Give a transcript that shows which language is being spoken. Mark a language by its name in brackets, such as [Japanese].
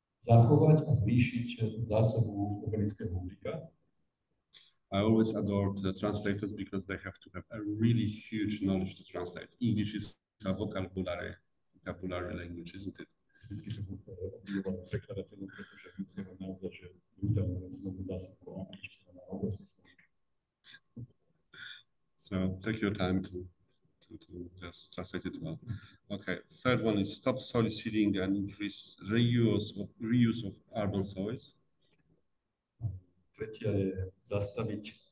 [Slovak] zachovať a zvýšiť zásobu organického uhlíka. [English] I always adored the translators because they have to have a really huge knowledge to translate. English is a vocabulary language, isn't it? [Slovak] Vždycky som obdivoval prekladateľov, pretože musia mať naozaj, že brutálnu zásobu angličtiny na obrovský slovík. [English] So take your time to just translate it well. Okay, third one is stop soil seeding and increase reuse of urban soils. [Slovak] Tretia je zastaviť